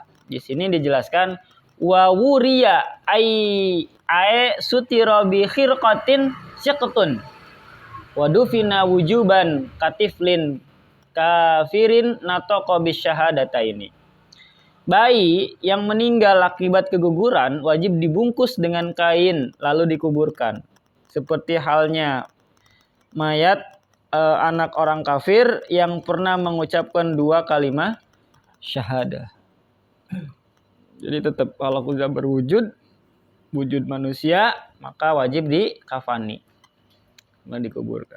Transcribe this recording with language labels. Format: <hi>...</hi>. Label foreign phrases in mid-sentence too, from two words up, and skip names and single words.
<id>Di sini dijelaskan</id> <ar>و وري أي ستر بخرقة شقة و دفن وجوبا كطفل كافر نطق بالشهادتين.</ar> <id>Bayi yang meninggal akibat keguguran wajib dibungkus dengan kain lalu dikuburkan. Seperti halnya mayat anak orang kafir yang pernah mengucapkan 2 kalimat syahadah. Jadi tetap kalau sudah berwujud, wujud manusia, maka wajib dikafani, dikuburkan.</id>